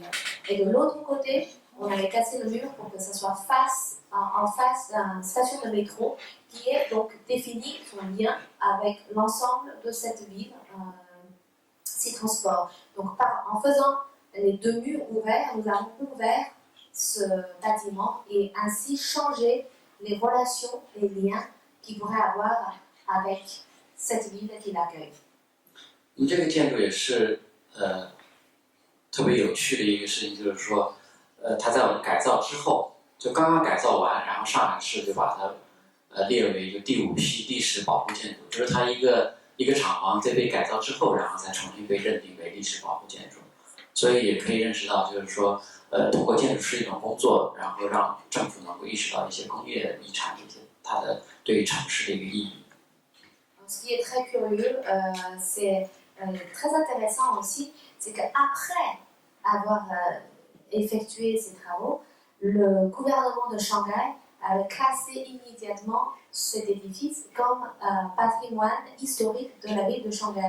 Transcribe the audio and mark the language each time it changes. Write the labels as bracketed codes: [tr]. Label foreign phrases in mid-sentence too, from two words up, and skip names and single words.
[fr] Et de l'autre côté, on avait cassé le mur pour que ça soit en face d'une station de métro qui est donc défini son lien avec l'ensemble de cette ville, ces transports. Donc en faisant les deux murs ouverts, nous avons ouvert ce bâtiment et ainsi changé les relations, les liens qu'il pourrait avoir avec cette ville qui l'accueille. [zh] 我们这个建筑也是特别有趣的一个事情，就是说，它在我们改造之后，就刚刚改造完，然后上海市就把它列为一个第5批历史保护建筑，就是它一个厂房在被改造之后，然后再重新被认定为历史保护建筑，所以也可以认识到，就是说，通过建筑师一种工作，然后让政府能够意识到一些工业遗产这些它的对于城市的一个意义。 [fr] Ce qui est très curieux, c'est très intéressant aussi, c'est qu'après avoir effectué ces travaux, le gouvernement de Shanghai avait classé immédiatement cet édifice comme patrimoine historique de la ville de Shanghai.